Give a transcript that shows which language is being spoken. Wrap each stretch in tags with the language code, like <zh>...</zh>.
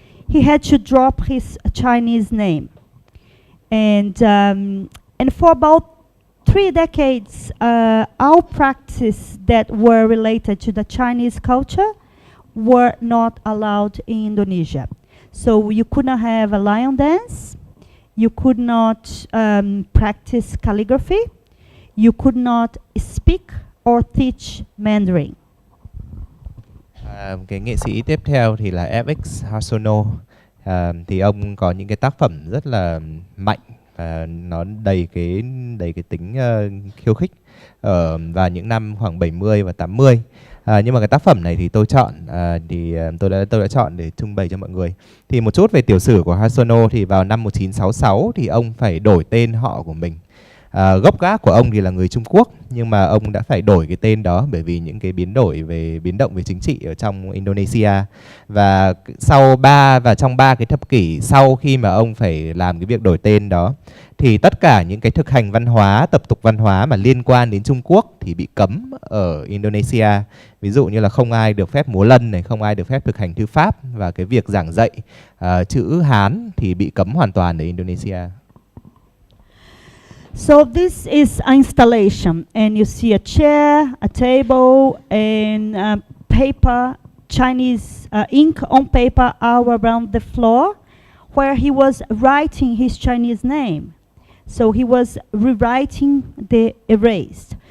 <en>He had to drop his Chinese name, and for about 3 decades, our practices that were related to the Chinese culture were not allowed in Indonesia. So you could not have a lion dance, you could not practice calligraphy, you could not speak or teach Mandarin.</en> <vi>Cái nghệ sĩ tiếp theo thì là FX Hosono. Thì ông có những cái tác phẩm rất là mạnh và nó đầy cái tính khiêu khích vào những năm khoảng 70 và 80. Nhưng mà cái tác phẩm này thì tôi chọn tôi đã chọn để trưng bày cho mọi người. Thì một chút về tiểu sử của Hosono thì vào năm 1966 thì ông phải đổi tên họ của mình. Gốc gác của ông thì là người Trung Quốc, nhưng mà ông đã phải đổi cái tên đó bởi vì những cái biến động về chính trị ở trong Indonesia. Và trong 3 cái thập kỷ sau khi mà ông phải làm cái việc đổi tên đó thì tất cả những cái thực hành văn hóa, tập tục văn hóa mà liên quan đến Trung Quốc thì bị cấm ở Indonesia. Ví dụ như là không ai được phép múa lân này, không ai được phép thực hành thư pháp, và cái việc giảng dạy chữ Hán thì bị cấm hoàn toàn ở Indonesia.</vi> <en>So this is an installation, and you see a chair, a table, and paper, Chinese ink on paper all around the floor, where he was writing his Chinese name. So he was rewriting the erased.</en>